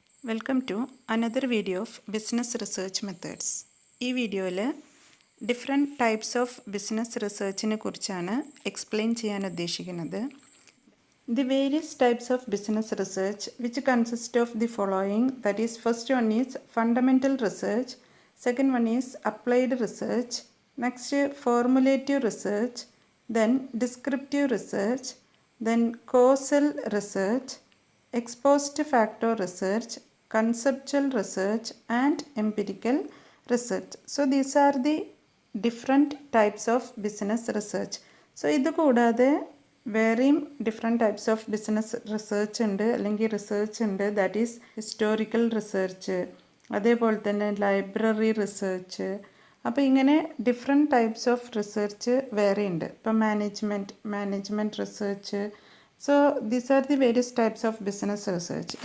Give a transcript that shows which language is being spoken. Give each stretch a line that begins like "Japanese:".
English: Welcome to another video of business research methods.
Malayalam: ഈ വീഡിയോയിൽ different types of business റിസർച്ചിനെ കുറിച്ചാണ് explain ചെയ്യാൻ ഉദ്ദേശിക്കുന്നത്.
English: The various types of business research which consist of the following, that is, first one is fundamental research, second one is applied research, next formulative research, then descriptive research, then causal research, ex post facto research, conceptual research and empirical research. So these are the different types of business research.
Malayalam: So ഇത് കൂടാതെ വേറെയും different types of business research ഉണ്ട്, അല്ലെങ്കിൽ research ഉണ്ട്.
English: that is historical research,
Malayalam: അതേപോലെ തന്നെ
English: Library research.
Malayalam: അപ്പോൾ ഇങ്ങനെ ഡിഫറെൻറ്റ് ടൈപ്സ് ഓഫ് റിസർച്ച് വേറെ ഉണ്ട്. ഇപ്പം
English: Management research. So these are the various types of business research.